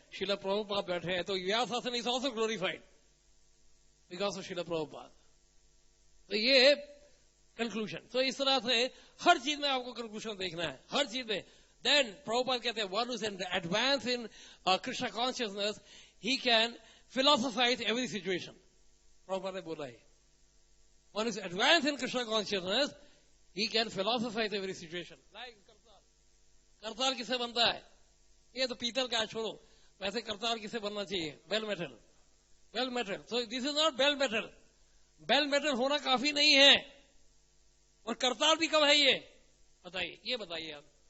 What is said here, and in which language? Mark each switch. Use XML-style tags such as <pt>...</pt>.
<hi>श्रील प्रभुपाद बैठे हैं।</hi> <en>तो vyasasana is also glorified because of Srila Prabhupada.</en> <hi>तो ये कंक्लूजन। तो इस तरह से हर चीज में आपको कंक्लूजन देखना है, हर चीज में।</hi> <en>then</en> <hi>प्रभुपाद कहते हैं</hi> <en>One is in advance in Krishna consciousness, he can philosophize every situation.</en> <hi>Prabhupada ने बोला है</hi> <en>one is advanced in Krishna consciousness, he can philosophize every situation.</en> <hi>Like करताल, करताल किसे बनता है? ये तो पीतल का, छोड़ो। वैसे करताल किसे बनना चाहिए? Bell metal, bell metal.</hi> <en>So this is not bell metal.</en> <hi>Bell metal होना काफी नहीं है, और करताल भी कब है ये बताइए? ये बताइए आप।</hi>